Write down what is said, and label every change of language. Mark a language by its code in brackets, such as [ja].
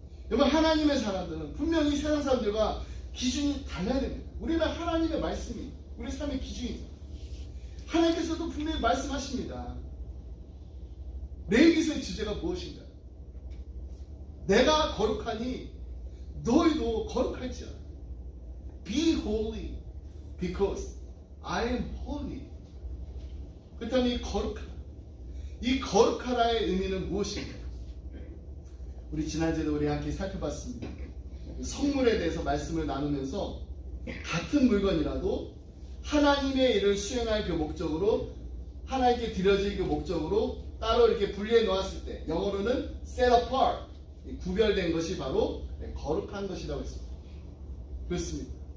[ko] 여러분, 하나님의 사람들은 분명히 세상 사람들과 기준이 달라야 됩니다. 우리는 하나님의 말씀이 우리 삶의 기준이죠. 하나님께서도 분명히 말씀하십니다. 레위기서의 주제가 무엇인가? 내가 거룩하니 너희도 거룩할지어다. [en] Be holy because I am holy. [ko] 그렇다면 이 거룩하라의 의미는 무엇인가? 우리 지난주에도 우리 함께 살펴봤습니다. 성물에 대해서 말씀을 나누면서 같은 물건이라도 하나님의 일을 수행할 그 목적으로, 하나님께 드려질 그 목적으로 따로 이렇게 분리해 놓았을 때, 영어로는 [en] set apart, [ko] 구별된 것이 바로 거룩한 것이라고 했습니다. 그렇습니다.